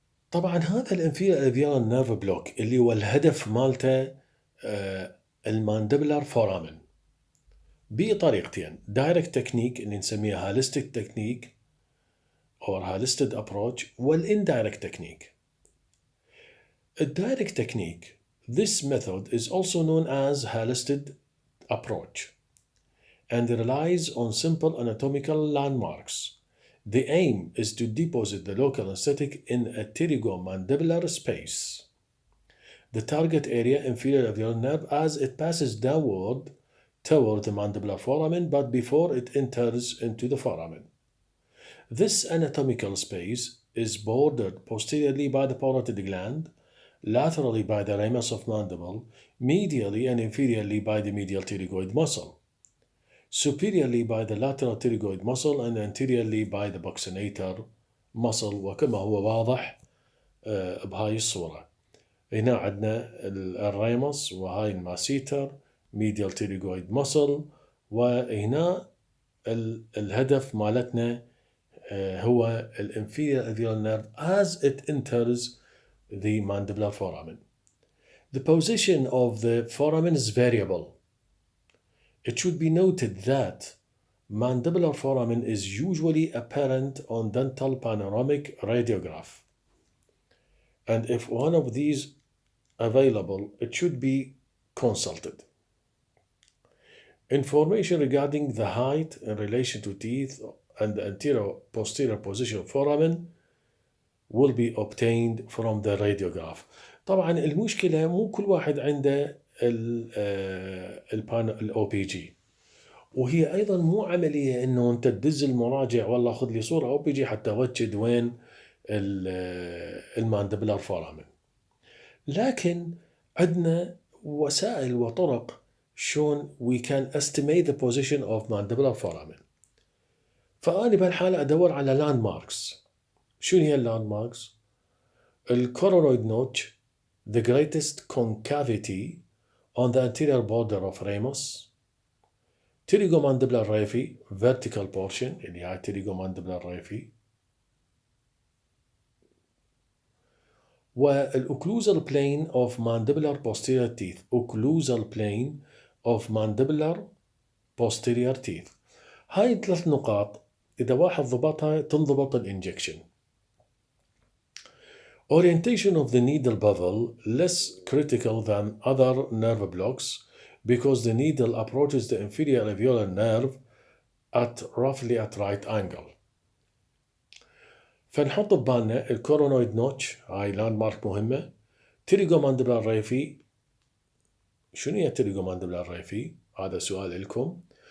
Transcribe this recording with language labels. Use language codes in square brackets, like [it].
[ar] طبعا هذا الانفيريور الفيولار نيرف بلوك اللي هو الهدف مالته الماندبلر فورامن بطريقتين، دايركت تكنيك اللي نسميها هالستيك تكنيك [en] or holistic approach [ar] والindirect technique. [en] A direct technique, this method is also known as holistic approach and relies on simple anatomical landmarks. The aim is to deposit the local anesthetic in a pterygomandibular space, the target area inferior alveolar nerve, as it passes downward toward the mandibular foramen but before it enters into the foramen. This anatomical space is bordered posteriorly by the parotid gland, laterally by the ramus of mandible, medially and inferiorly by the medial pterygoid muscle, superiorly by the lateral pterygoid muscle, and anteriorly by the buccinator muscle. [ar] وكما هو واضح بهاي الصورة. هنا عندنا الريمس وهاي الماسيتر [en] medial pterygoid muscle، [ar] وهنا الهدف مالتنا هو [en] inferior alveolar nerve as it enters the mandibular foramen. The position of the foramen is variable. It should be noted that mandibular foramen is usually apparent on dental panoramic radiograph, and if one of these available, it should be consulted. Information regarding the height in relation to teeth and the anterior-posterior position of foramen will be obtained from the radiograph. [ar] طبعا المشكلة مو كل واحد عنده الاو بي جي، وهي ايضا مو عملية انه انت تدز المراجع والله خذ لي صورة او بي جي حتى اوجد وين الماندبلر فورامن. لكن عندنا وسائل وطرق شلون [en] we can estimate the position of mandibular foramen. [ar] فأنا بهالحالة أدور على لاند ماركس. شنو هي اللاند ماركس؟ الكورونويد نوتش, [en] the greatest concavity on the anterior border of ramus, pterygomandibular raphe, vertical portion [ar] اللي هي [en] pterygomandibular raphe, والocclusal plane of mandibular posterior teeth, occlusal plane of mandibular posterior teeth. [ar] هاي الثلاث نقاط إذا واحد ضبطها تنضبط الانجكشن. [en] Orientation of the needle bevel less critical than other nerve blocks because the needle approaches the inferior alveolar nerve at roughly at right angle. [ar] فنحط ببالنا الكورونويد نوتش هاي لاند مارك مهمة. pterygomandibular raphe, شنو هي pterygomandibular raphe؟ هذا سؤال لكم.